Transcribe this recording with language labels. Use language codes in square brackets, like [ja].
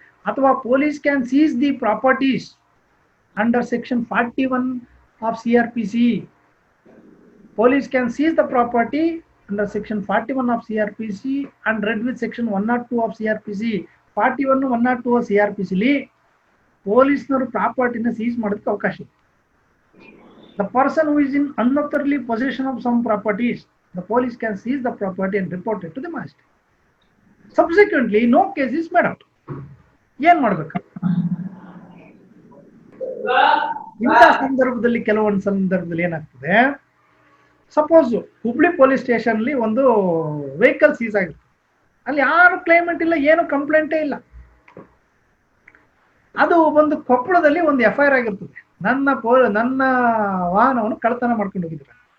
[en] ಅಥವಾ police can seize the properties under section 41 of CRPC. Police can seize the property under section 41 of CRPC and read with section 102 of CRPC. [kn] 41, 102 CRPCಲಿ ಪೊಲೀಸ್ನವರು ಪ್ರಾಪರ್ಟಿನ seize ಮಾಡೋದಕ್ಕೆ ಅವಕಾಶ ಇದೆ. [en] The person who is in unauthorized possession of some properties, the police can seize the property and report it to the magistrate. Subsequently, no case is made out. [kn] ಏನ್ ಮಾಡ್ಬೇಕು? ಇಂಥ ಸಂದರ್ಭದಲ್ಲಿ ಕೆಲವೊಂದು ಸಂದರ್ಭದಲ್ಲಿ ಏನಾಗ್ತದೆ, ಸಪೋಸ್ ಹುಬ್ಳಿ ಪೊಲೀಸ್ ಸ್ಟೇಷನ್ ಅಲ್ಲಿ ಒಂದು vehicle seize ಆಗಿರ್ತದೆ, ಅಲ್ಲಿ ಯಾರು ಕ್ಲೈಮೆಂಟ್ ಇಲ್ಲ, ಏನು ಕಂಪ್ಲೇಂಟೇ ಇಲ್ಲ. ಅದು ಒಂದು ಕೊಪ್ಪಳದಲ್ಲಿ ಒಂದು FIR ಆಗಿರ್ತದೆ, ನನ್ನ ವಾಹನವನ್ನು ಕಳ್ಳತನ ಮಾಡ್ಕೊಂಡು ಹೋಗಿದ್ದಾರೆ.